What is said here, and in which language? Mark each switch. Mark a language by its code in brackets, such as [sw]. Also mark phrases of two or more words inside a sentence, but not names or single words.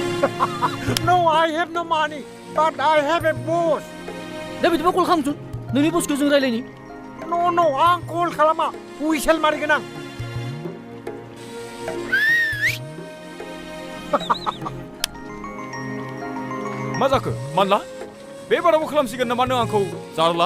[en] No, I have no money, but I have a boss. [brx] दा बिदिबा कल खालामसुन नोंनि बसखौ जों रायलायनि No, आं कल खालामा हुइसेल मारिगोन आं मा जाखो मानला बे बारावबो खालामसिगोन नामा नों आंखौ जारला